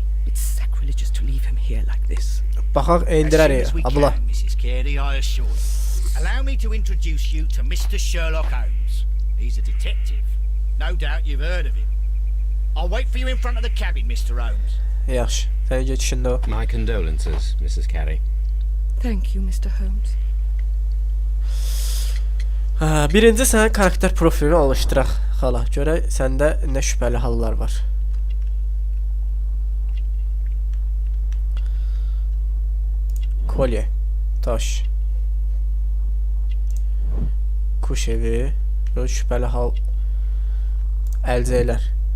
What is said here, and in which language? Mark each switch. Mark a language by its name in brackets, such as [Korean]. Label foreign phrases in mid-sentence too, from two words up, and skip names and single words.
[English] It's sacrilegious to leave him here like this. [Azerbaijani] Baxaq, [English] As soon [Azerbaijani] endirərik. [English] as we [Azerbaijani] Abla. [English] can, Mrs. Carey, I assure you. Allow me to introduce you to Mr. Sherlock Holmes. He's a detective. No doubt you've heard of him. I'll wait for you in front of the cabin, Mr. Holmes. [Azerbaijani] Yaxşı. Sənin geçişində o. [English] My condolences, Mrs. Carey. Thank you, Mr. Holmes. [Azerbaijani] Birinci sənin karakter profilini alışdıraq. Xala, görək səndə nə şübhəli hallar var. Kolye, taş, kuş evi, şübhəli hal, əlcəklər.